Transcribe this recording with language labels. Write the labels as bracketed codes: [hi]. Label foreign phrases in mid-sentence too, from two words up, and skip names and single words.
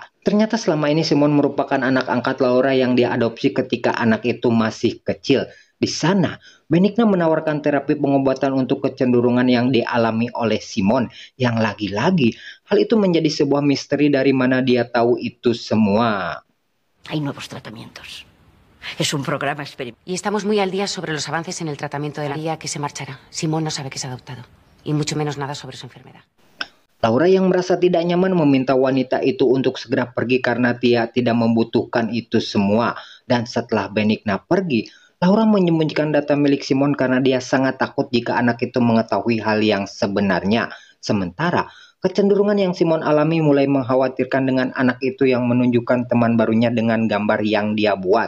[id] Ternyata selama ini Simon merupakan anak angkat Laura yang dia adopsi ketika anak itu masih kecil. Di sana, Benigna menawarkan terapi pengobatan untuk kecenderungan yang dialami oleh Simon. Yang lagi-lagi, hal itu menjadi sebuah misteri dari mana dia tahu itu semua. [es] Hay nuevos tratamientos. Es un programa experimental. Y estamos muy al día sobre los avances en el tratamiento de la día que se marchará. Simón no sabe que es adoptado. Y mucho menos nada sobre su enfermedad. [id] Laura yang merasa tidak nyaman meminta wanita itu untuk segera pergi karena dia tidak membutuhkan itu semua. Dan setelah Benigna pergi, Laura menyembunyikan data milik Simon karena dia sangat takut jika anak itu mengetahui hal yang sebenarnya. Sementara, kecenderungan yang Simon alami mulai mengkhawatirkan dengan anak itu yang menunjukkan teman barunya dengan gambar yang dia buat.